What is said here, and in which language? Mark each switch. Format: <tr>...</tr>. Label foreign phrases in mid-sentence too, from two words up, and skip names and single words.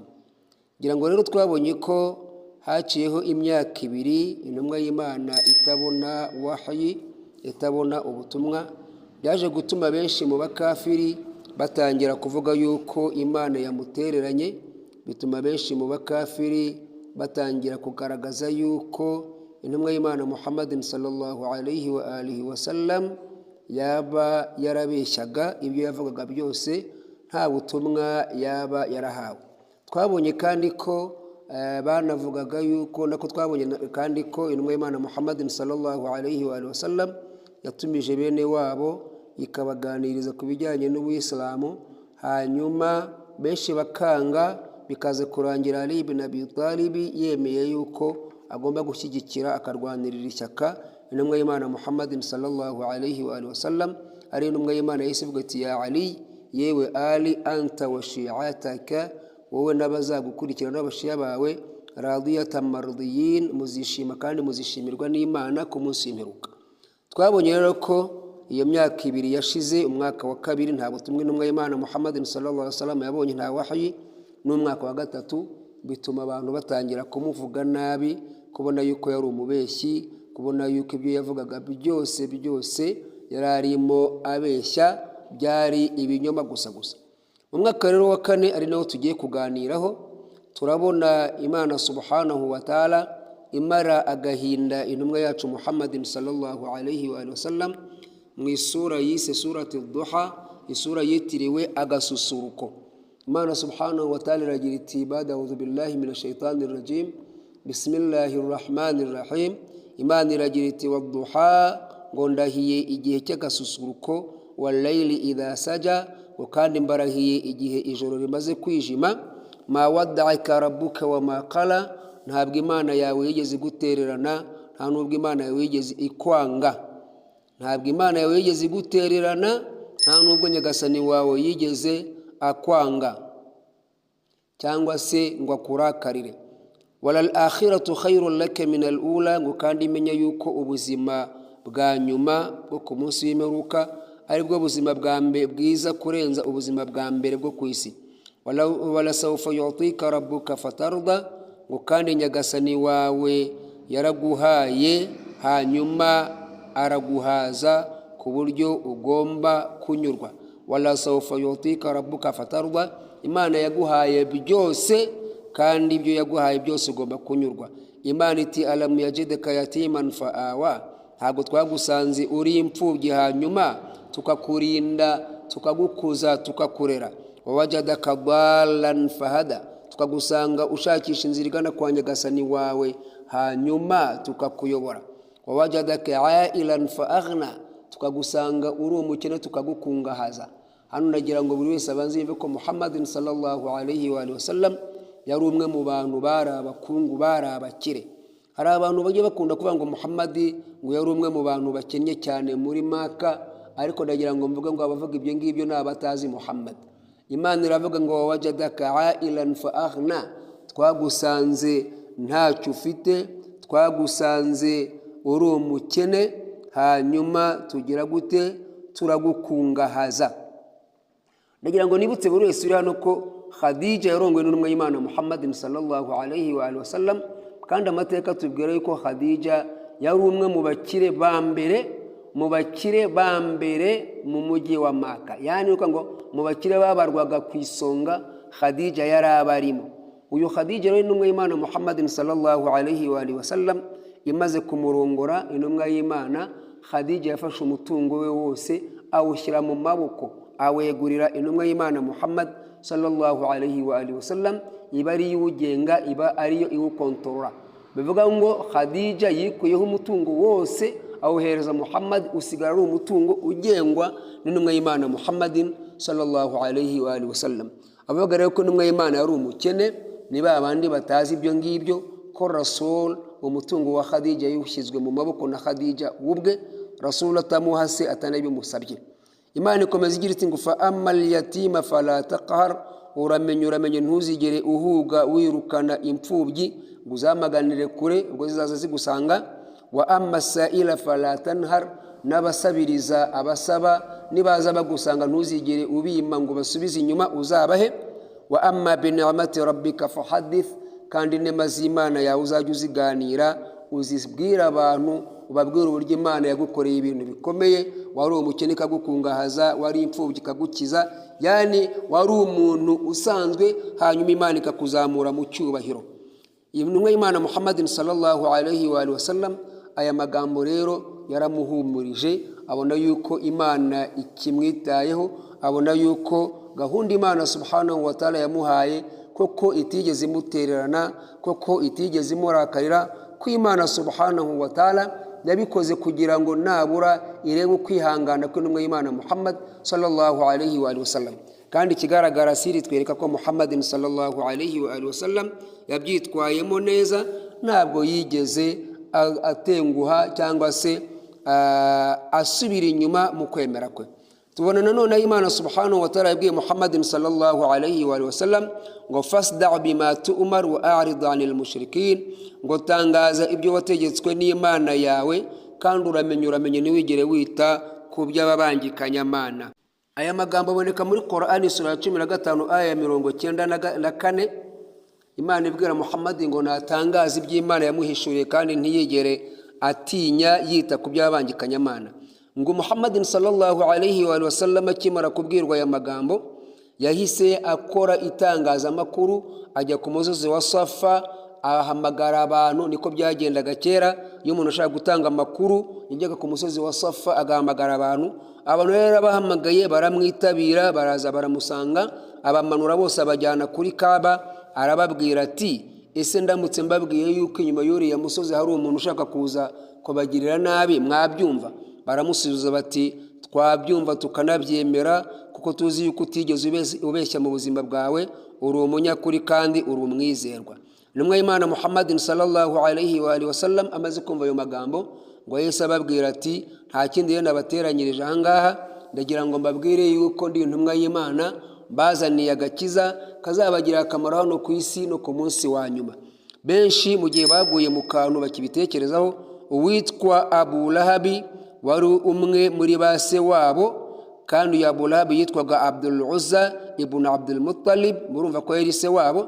<rw>Ngira ngo rero twabonye ko haciyeho imyaka ibiri intumwa y'Imana itabona wahyi, itabona ubutumwa, byaje gutuma benshi mu bakafiri batangira kuvuga yuko Imana yamutereranye, bituma benshi mu bakafiri batangira kugaragaza yuko intumwa y'Imana Muhammadin</rw> <ar>صلى الله عليه وآله وسلم</ar> <rw>yaba yarabeshyaga, ibyo yavugaga byose nta butumwa yaba yarahawe. Twabonye kandi ko banavugaga yuko twabonye kandi ko intumwa y'Imana Muhammadin</rw> <ar>صلى الله عليه وآله وسلم</ar> <rw>yatumije bene wabo ikabaganiriza ku bijyanye n'uw'islamu, hanyuma benshi bakanga, bikaze kurangira Ali ibn Abi Talib yemeye yuko agomba gushyigikira akarwanirira ishyaka intumwa y'Imana Muhammadin</rw> <ar>صلى الله عليه وآله وسلم.</ar> <rw>Ari intumwa y'Imana yise ivuga ati ya Ali, yewe Ali,</rw> <ar>أنت وشيعتك,</ar> <rw>wowe n'abazagukurikira n'abashiya bawe,</rw> <ar>راضين مرضيين,</ar> <rw>muzishima kandi muzishimirwa n'Imana ku munsi w'imperuka. Twabonye rero ko iyo myaka ibiri yashize, umwaka wa kabiri nta butumwa intumwa y'Imana Muhammadin</rw> <ar>صلى الله عليه وسلم</ar> <rw>yabonye, nta wahyi, n'umwaka wa gatatu bituma abantu batangira kumuvuga nabi, kubona yuko yari umubeshyi, kubona yuko ibyo yavugaga byose yari arimo abeshya, byari ibinyoma gusa. Mu mwaka rero wa kane ari naho tugiye kuganiraho, turabona Imana</rw> <ar>سبحانه وتعالى</ar> <rw>imara agahinda intumwa yacu Muhammadin</rw> <ar>صلى الله عليه وسلم</ar> <rw>mu isura yise surati Duha, isura yitiriwe agasusuruko.</rw> <ar>Imana سبحانه وتعالى</ar> <rw>iragira iti</rw> <ar>بعد أعوذ بالله من الشيطان الرجيم بسم الله الرحمن الرحيم.</ar> <rw>Imana iragira iti wadduha, ngo ndahiye igihe cy'agasusuruko,</rw> <ar>والليل إذا سجى,</ar> <rw>kandi mbarahiye igihe ijoro rimaze kwijima.</rw> <ar>ما ودعك ربك وما قلى,</ar> <rw>ntabwo Imana yawe yigeze gutererana, nta nubwo Imana yawe yigeze ikwanga. Ntabwo Imana yawe yigeze gutererana, nta nubwo nyagasani wawe yigeze akwanga cyangwa se ngo akurakarire.</rw> <ar>وللآخرة خير لك من الأولى,</ar> <rw>ngo kandi imenya yuko ubuzima bwa nyuma bwo ku munsi w'imperuka ari bwo buzima bwa mbere bwiza kurenza ubuzima bwa mbere bwo ku isi.</rw> <ar>ولسوف يعطيك ربك فترضى,</ar> <rw>ngo kandi nyagasani wawe yaraguhaye hanyuma araguhaza ku buryo ugomba kunyurwa.</rw> <ar>ولسوف يعطيك ربك فترضى,</ar> <rw>Imana yaguhaye byose kandi ibyo yaguhaye byose ugomba kunyurwa. Imana iti</rw> <ar>ألم يجدك يتيما فآوى,</ar> <rw>ntabwo twagusanze uri imfubyi hanyuma tukakurinda, tukagukuza, tukakurera.</rw> <ar>ووجدك ضالا فهدى,</ar> <rw>tukagusanga ushakisha inzira igana kwa nyagasani wawe hanyuma tukakuyobora.</rw> <ar>ووجدك عائلا فأغنى,</ar> <rw>tukagusanga uri umukene tukagukungahaza. Hano nagira ngo buri wese abanze yumve ko Muhammadin</rw> <ar>صلى الله عليه وآله وسلم</ar> <rw>yari umwe mu bantu bari abakungu, bari abakire. Hari abantu bagiye bakunda kuvuga ngo Muhammadi ngo yari umwe mu bantu bakennye cyane muri Maka, ariko nagira ngo mvuge ngo abavuga ibyo ngibyo ni abatazi Muhammad. Imana iravuga ngo</rw> <ar>ووجدك عائلا فأغنى,</ar> <rw>twagusanze ntacyo ufite, twagusanze uri umukene hanyuma tugira gute, turagukungahaza. Nagira ngo nibutse buri wese uri hano ko Khadija yarongowe n'intumwa y'Imana Muhammadin</rw> <ar>صلى الله عليه وآله وسلم,</ar> <rw>kandi amateka tubwira yuko Khadija yari umwe mu bakire ba mbere mu mujyi wa Maka. Yani uko ngo mu bakire babarwaga ku isonga Khadija yari abarimo. uyu Khadija rero intumwa y'Imana Muhammadin</rw> <ar>صلى الله عليه وآله وسلم</ar> <rw>imaze kumurongora intumwa y'Imana, Khadija yafashe umutungo we wose awushyira mu maboko, awegurira intumwa y'Imana Muhammad</rw> <ar>صلى الله عليه وآله وسلم,</ar> <rw>iba ari iwugenga, iba ariyo iwukontorora. Bivuga ngo Khadija yikuyeho umutungo wose awuhereza Muhammad, usigara ari umutungo ugengwa n'intumwa y'Imana Muhammadin</rw> <ar>صلى الله عليه وآله وسلم.</ar> <rw>Abavuga rero ko intumwa y'Imana yari umukene ni ba bandi batazi ibyo ngibyo ko Rasul umutungo wa Khadija yushyizwe mu maboko na Khadija ubwe, Rasul atamuhase atanabimusabye. Imana ikomeza igira iti ngo</rw> <ar>فأما اليتيم فلا تقهر,</ar> <rw>uramenye ntuzigere uhuga wirukana imfubyi ngo uzamaganire kure ubwo zizaza zigusanga.</rw> <ar>وأما السائل فلا تنهر,</ar> <rw>n'abasabiriza abasaba nibaza bagusanga ntuzigere ubima ngo basubize inyuma uzabahe.</rw> <ar>وأما بنعمة ربك فحدث,</ar> <rw>kandi inema z'Imana yawe uzajya uziganira uzibwira abantu, ubabwira uburyo Imana yagukoreye ibintu bikomeye, wari umukene ikagukungahaza, wari imfubyi ikagukiza, yani wari umuntu usanzwe hanyuma Imana ikakuzamura mu cyubahiro. Intumwa y'Imana Muhammadin</rw> <ar>صلى الله عليه وآله وسلم</ar> <rw>aya magambo rero yaramuhumurije, abona yuko Imana ikimwitayeho, abona yuko gahunda Imana</rw> <ar>سبحانه وتعالى</ar> <rw>yamuhaye koko itigeze imutererana, koko itigeze imurakarira, ko Imana</rw> <ar>سبحانه وتعالى</ar> <rw>yabikoze kugira ngo nabura irebe ukwihangana kw'intumwa y'Imana Muhammad</rw> <ar>صلى الله عليه وآله وسلم.</ar> <rw>Kandi kigaragara siri twereka ko Muhammadin</rw> <ar>صلى الله عليه وآله وسلم</ar> <rw>yabyitwayemo neza, ntabwo yigeze atenguha cyangwa se asubira inyuma mu kwemera kwe. Tubona nanone Imana</rw> <ar>سبحانه وتعالى</ar> <rw>yabwiye Muhammadin</rw> <ar>صلى الله عليه وآله وسلم</ar> <rw>ngo</rw> <ar>فاصدع بما تؤمر وأعرض عن المشركين,</ar> <rw>ngo tangaza ibyo wategetswe n'Imana yawe kandi uramenye ntiwigere wita ku by'ababangikanyamana. Aya magambo aboneka muri Qur'ani sura 15 aya 94. Imana ibwira Muhammad ngo natangaza iby'Imana yamuhishuriye kandi ntiyigere atinya yita ku by'ababangikanyamana. Ngo Muhammadin</rw> <ar>صلى الله عليه وسلم</ar> <rw>akimara kubwirwa aya magambo yahise akora itangazamakuru, ajya ku musozi wa Safa ahamagara abantu. Niko byagendaga kera, iyo umuntu ashaka gutanga amakuru yajyaga ku musozi wa Safa agahamagara abantu. Abantu rero bahamagaye baramwitabira, baraza baramusanga, abamanura bose abajyana kuri Kaaba. Arababwira ati ese ndamutse mbabwiye yuko inyuma y'uriya musozi hari umuntu ushaka kuza kubagirira nabi, mwabyumva? Baramusubiza bati twabyumva tukanabyemera, kuko tuzi yuko utigeze ubeshya mu buzima bwawe, uri umunyakuri kandi uri umwizerwa. Intumwa y'Imana Muhammadin</rw> <ar>صلى الله عليه وآله وسلم</ar> <rw>amaze kumva ayo magambo ngo Yesu ababwira ati nta kindi rero nabateranyirije ahangaha, ndagira ngo mbabwire yuko ndi intumwa y'Imana bazaniye agakiza kazabagira akamaro hano ku isi no ku munsi wa nyuma. Benshi mu gihe baguye mu kantu bakibitekerezaho, uwitwa Abu Lahabi wari umwe muri base wabo, kandi uyu Abu Lahabi yitwaga Abdul Uzza ibn Abdul Muttalib, murumva ko yari se wabo.</rw>